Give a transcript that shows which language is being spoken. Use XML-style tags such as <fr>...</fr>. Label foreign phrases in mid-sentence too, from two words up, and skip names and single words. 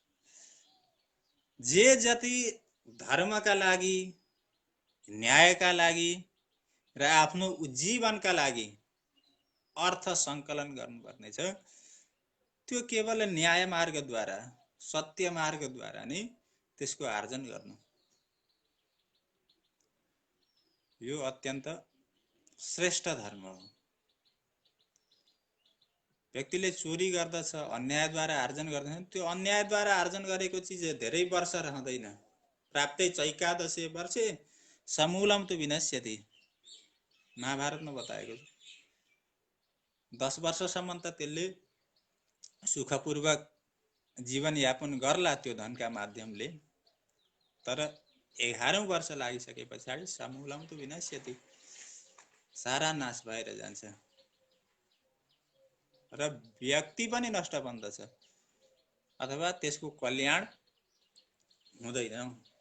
<ne>जे जति धर्मका लागि, न्यायका लागि र आफ्नो जीवनका लागि अर्थ संकलन गर्नुपर्ने छ, त्यो केवल न्याय मार्गद्वारा, सत्य मार्गद्वारा नै त्यसको आर्जन गर्नु। यो अत्यन्त श्रेष्ठ धर्म हो। व्यक्तिले चोरी गर्दछ, अन्यायद्वारा आर्जन गर्दछ, त्यो अन्यायद्वारा आर्जन गरेको चिज धेरै वर्ष रहँदैन।</ne> <sa>प्राप्तै चैकादशे वर्षे समूलम तु विनश्यति।</sa> <ne>महाभारतमा बताएको छ। 10 वर्षसम्म त त्यसले सुखपूर्वक जीवन यापन गर्ला त्यो धनका माध्यमले। तर 11औं वर्ष लागिसके पछाडि</ne> <sa>समूलम त विनाश्यति,</sa> <ne>सारा नाश भएर जान्छ र व्यक्ति पनि नष्ट बन्दछ अथवा त्यसको कल्याण हुँदैन।</ne>